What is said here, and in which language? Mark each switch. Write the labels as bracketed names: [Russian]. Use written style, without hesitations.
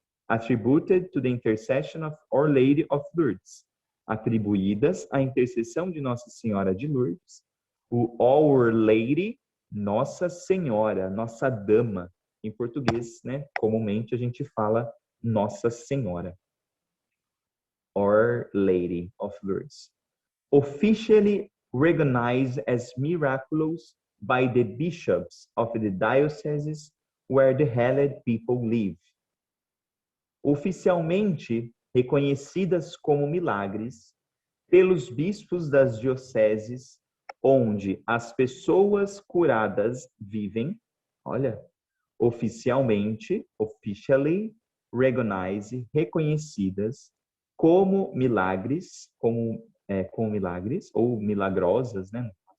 [English] attributed to the intercession of Our Lady of Lourdes, [Portuguese] atribuídas à intercessão de Nossa Senhora de Lourdes, o Our Lady, Nossa Senhora, Nossa Dama. Em português, né? Comumente a gente fala Nossa Senhora. [English] Our Lady of Lourdes. Officially recognized as miraculous by the bishops of the dioceses where the Halled people live. [Portuguese] Oficialmente reconhecidas como milagres pelos bispos das dioceses onde as pessoas curadas vivem. Olha, oficialmente, [English] officially recognized, [Portuguese] reconhecidas como milagres, como milagres ou milagrosas, né?